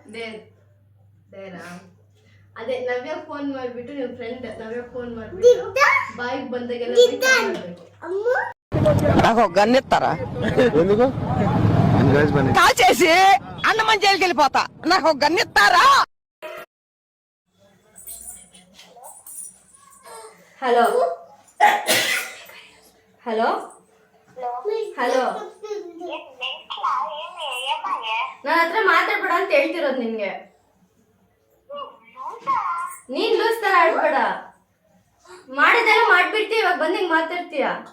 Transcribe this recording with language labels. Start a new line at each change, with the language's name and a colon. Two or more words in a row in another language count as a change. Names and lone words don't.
Kannada: ಅದೇ ನವ್ಯ ಫೋನ್ ಮಾಡ್ಬಿಟ್ಟು ನಿಮ್ಮ ಫ್ರೆಂಡ್ ನವ್ಯ ಫೋನ್ ಮಾಡ್ಬಿಟ್ಟು ಬಾಯಿಗೆ ಬಂದಾಗೆಲ್ಲ
Telugu: నాకు గన్నెత్తారా ఎందుకు కాల్ చేసి అన్నమని జైలుకి వెళ్ళిపోతా. నాకు గన్నెత్తారా?
Kannada: ಹಲೋ ಹಲೋ ಹಲೋ, ನನ್ನ ಹತ್ರ ಮಾತಾಡ್ಬೇಡ ಅಂತ ಹೇಳ್ತಿರೋದು ನಿನ್ಗೆ. ನೀನ್ ಲೂಸ್ ತರ ಆಡ್ಬೇಡ, ಮಾಡಿದೆಲ್ಲ ಮಾಡ್ಬಿಡ್ತೀಯ, ಇವಾಗ ಬಂದ್ ಹಿಂಗ್ ಮಾತಾಡ್ತೀಯ.